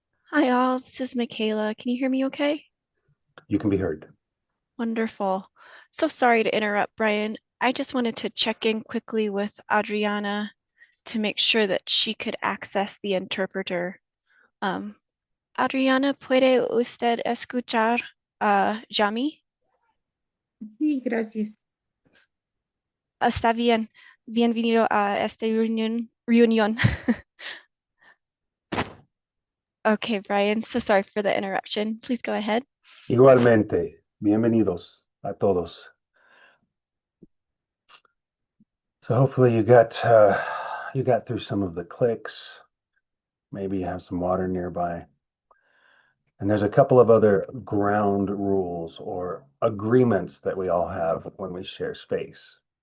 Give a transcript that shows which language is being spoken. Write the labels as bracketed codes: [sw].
[en] Hi all, this is Michaela. Can you hear me okay? You can be heard. Wonderful. So sorry to interrupt, Brian. I just wanted to check in quickly with Adriana to make sure that she could access the interpreter. [es] Adriana, ¿puede usted escuchar a Yami? Sí, gracias. Está bien. Bienvenido a esta reunión. [en] Okay, Brian, so sorry for the interruption. Please go ahead. [es] Igualmente, bienvenidos a todos. [en] So hopefully you got through some of the clicks. Maybe you have some water nearby. And there's a couple of other ground rules or agreements that we all have when we share space.